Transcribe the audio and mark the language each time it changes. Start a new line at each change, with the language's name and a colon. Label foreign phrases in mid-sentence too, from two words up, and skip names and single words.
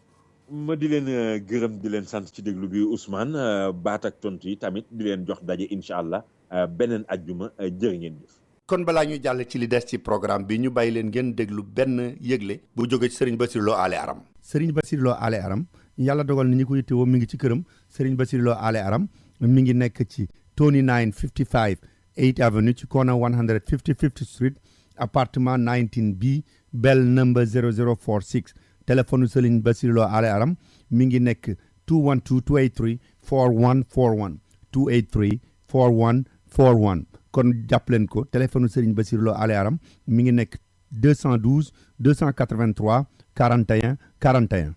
Wolof: ma di leen gërëm di leen sant ci déglu bi Ousmane baat ak tontu yi tamit di leen jox daje incha allah beneen ajjuma jërë ngeen jëf. kon balaa ñu jàll ci li des ci programme bi ñu bàyyi leen ngeen déglu benn yëgle bu jóge ci Serigne Bassirou Lo Ale Aram. Serigne Bassirou Lo Ale Aram yàlla dogal ni ñi ko yittewoo mi ngi ci këram Serigne Bassirou Lo Ale Aram mi ngi nekk ci 2955 8th Avenue ci corner 155th Street appartement 19B
English: bell number
Wolof: 0046 téléphone Serigne Bassirou Lo Ale Aram mi ngi nekk 212 283 4141 283 4141 kon jàpp leen ko téléphone Serigne Bassirou Lo Ale Aram mi ngi nekk 212 283 41 41.